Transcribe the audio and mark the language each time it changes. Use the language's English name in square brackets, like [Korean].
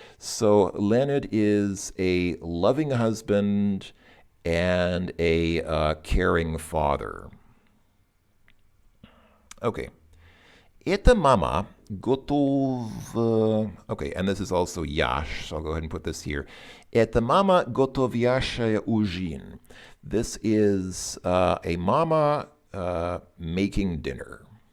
[English] So Leonid is a loving husband and a caring father. [Russian] Okay. Эта мама готов... [English] Okay, and this is also Yash, so I'll go ahead and put this here. [Russian] Эта мама готовящая ужин. [English] This is a mama making dinner.